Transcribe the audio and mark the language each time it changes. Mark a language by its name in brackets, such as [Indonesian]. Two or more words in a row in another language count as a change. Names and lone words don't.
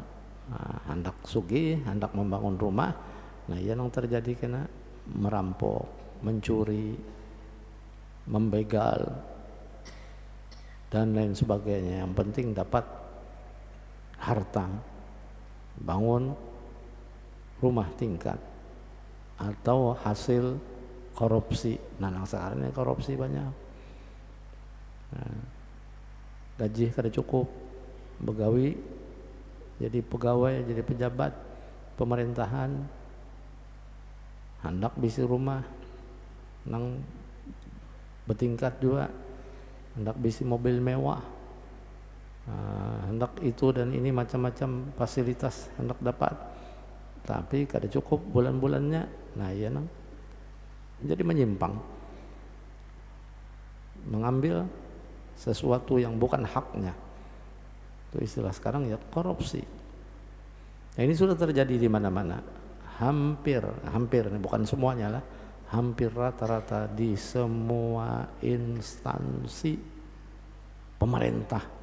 [Banjar] Hendak sugih, hendak membangun rumah, nah yang terjadi kena merampok, mencuri, membegal, dan lain sebagainya. Yang penting dapat harta, bangun rumah tingkat, atau hasil korupsi. Nah, sekarang ini korupsi banyak. Nah, gaji kada cukup, begawi jadi pegawai, jadi pejabat pemerintahan, hendak bisi rumah nang bertingkat juga, hendak bisi mobil mewah, hendak itu dan ini macam-macam fasilitas hendak dapat, tapi kada cukup bulan-bulannya. Nah, iya nang jadi menyimpang, mengambil sesuatu yang bukan haknya. Itu istilah sekarang ya korupsi. Nah, ini sudah terjadi di mana-mana. Hampir ini bukan semuanya lah. Hampir rata-rata di semua instansi pemerintah.